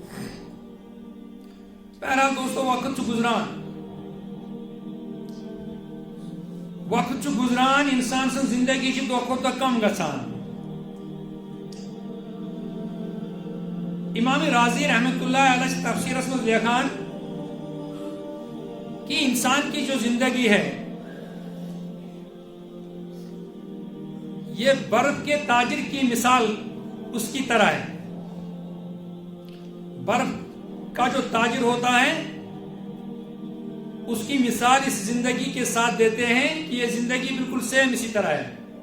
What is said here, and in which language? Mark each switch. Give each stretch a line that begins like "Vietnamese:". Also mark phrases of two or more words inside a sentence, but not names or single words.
Kashmiri: بہرحال دوستو وقت چھُ گُزران وقت چھُ گُزران انسان سٕنٛز زندگی چھِ دۄہ کھۄتہٕ دۄہ کم گژھان. امام راضی رحمۃ اللہ علیہ چھِ تفسیرس منٛز لیکھان
Urdu: کہ انسان کی جو زندگی ہے یہ برف کے تاجر کی مثال اس کی طرح ہے. برف کا جو تاجر ہوتا ہے اس کی مثال اس زندگی کے ساتھ دیتے ہیں کہ یہ زندگی بالکل سیم اسی طرح ہے.